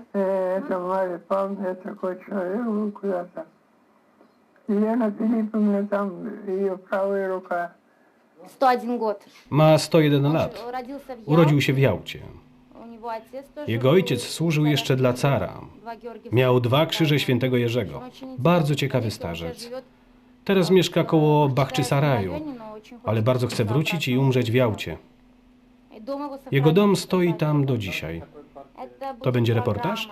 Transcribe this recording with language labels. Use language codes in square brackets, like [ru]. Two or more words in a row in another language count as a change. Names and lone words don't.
[ru] Это Варя Павловна, такой человек был куда-то. Елена Филипповна там, ее правая рука. 101 год. [pl] Ma 101 lat. [ru] Родился в [pl] Urodził się w Jałcie. [ru] У него отец тоже [pl] Jego [ru] был [pl] ojciec służył jeszcze dla cara. [ru] два Георгия [pl] Miał 2 krzyże świętego Jerzego. Bardzo ciekawy starzec. Teraz mieszka koło Bachczysaraju, ale bardzo chce wrócić i umrzeć w Jałcie. Jego dom stoi tam do dzisiaj. To będzie reportaż?